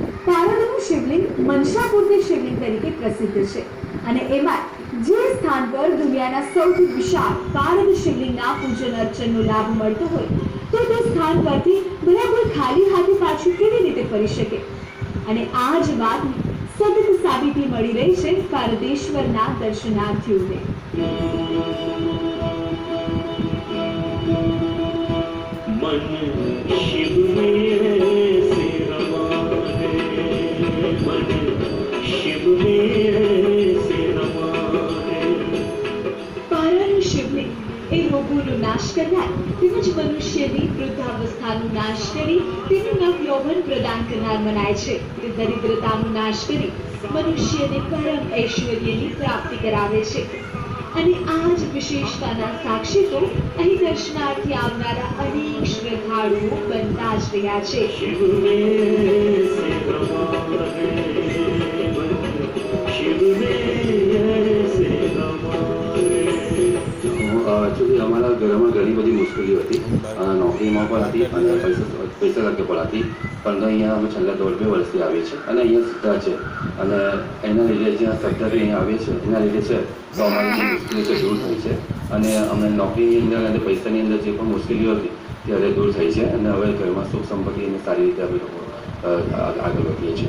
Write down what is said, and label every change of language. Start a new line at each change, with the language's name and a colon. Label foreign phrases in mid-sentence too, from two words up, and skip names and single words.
Gujarati: પારદનું શિવલિંગ મનસાપુરથી શિવલિંગ તરીકે પ્રસિદ્ધ છે અને એમાં જે સ્થાન પર દુનિયાના સૌથી વિશાળ પારદ શિવલિંગના પૂજન અર્ચનનો લાભ મળતો હોય તો તે સ્થાન પરથી બરાબર ખાલી હાથે પાછું કેવી રીતે ફરી શકે? અને આ જ વાતની સતત સાબિતી મળી રહી છે પારદેશ્વરના દર્શનાર્થીઓને.
Hindi: मन शिव में से रमा है, मन शिव में से रमा है.
Gujarati: પારણનું શિવલિંગ એ રોગોનો નાશ કરનાર તેમજ મનુષ્યની વૃદ્ધાવસ્થાનો નાશ કરી તેને નવયૌવન પ્રદાન કરનાર મનાય છે. તે દરિદ્રતાનો નાશ કરી મનુષ્યને પરમ ઐશ્વર્યની પ્રાપ્તિ કરાવે છે અને આ જ વિશેષતાના સાક્ષી તો અહીં દર્શનાર્થી આવનારા અનેક શ્રદ્ધાળુઓ બનતા જ રહ્યા છે.
Hindi: शिव में से रमा है, मन शिव में से रमा है.
Gujarati: એકચ્યુઅલી અમારા ઘરમાં ઘણી બધી મુશ્કેલીઓ હતી. નોકરીમાં પણ હતી અને પૈસા તકે પણ હતી. પણ અહીંયા અમે છેલ્લા 1.5 વર્ષથી આવીએ છીએ અને અહીંયા શ્રદ્ધા છે અને એના લીધે જ્યાં શ્રદ્ધાથી અહીંયા આવીએ છીએ એના લીધે છે તો અમારી જે મુશ્કેલીઓ છે દૂર થઈ છે અને અમે નોકરીની અંદર અને પૈસાની અંદર જે પણ મુશ્કેલીઓ હતી તે હવે દૂર થઈ છે અને હવે ઘરમાં સુખ સંપત્તિ અને સારી રીતે અમે લોકો આગળ વધીએ છીએ.